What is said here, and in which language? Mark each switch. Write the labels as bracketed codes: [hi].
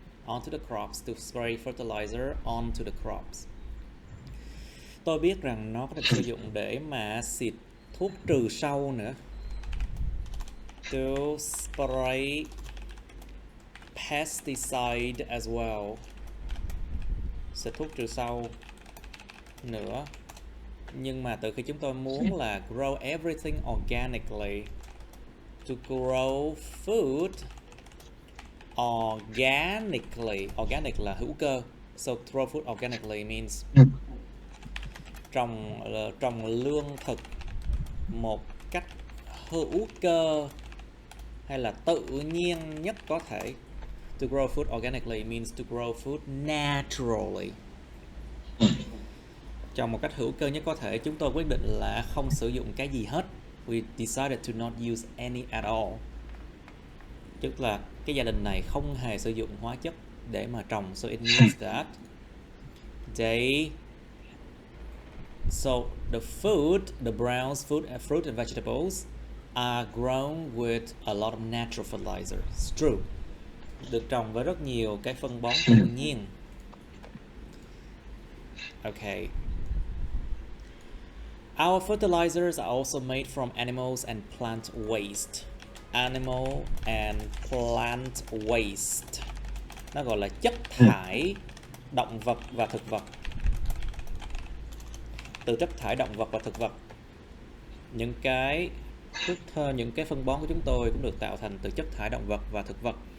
[en] Onto the crops, to spray fertilizer onto the crops. [vi] Tôi biết rằng nó có thể sử dụng để mà xịt thuốc trừ sâu nữa. [en] To spray pesticide as well. [vi] Xịt thuốc trừ sâu nữa. Nhưng mà từ khi chúng tôi muốn là [en] grow everything organically, to grow food organically. [vi] Organic là hữu cơ. [en] So grow food organically means [vi] trồng lương thực một cách hữu cơ hay là tự nhiên nhất có thể. [en] To grow food organically means to grow food naturally. [vi] Trồng một cách hữu cơ nhất có thể, chúng tôi quyết định là không sử dụng cái gì hết. [en] we decided to not use any at all. [vi] Tức là cái gia đình này không hề sử dụng hóa chất để mà trồng. [en] So it means that so the Browns fruit and vegetables are grown with a lot of natural fertilizer. It's true. [vi] Được trồng với rất nhiều cái phân bón tự nhiên. [en] Okay. Our fertilizers are also made from animals and plant waste. Animal and plant waste. [vi] Nó gọi là chất thải động vật và thực vật. Từ chất thải động vật và thực vật. Những cái phân bón của chúng tôi cũng được tạo thành từ chất thải động vật và thực vật.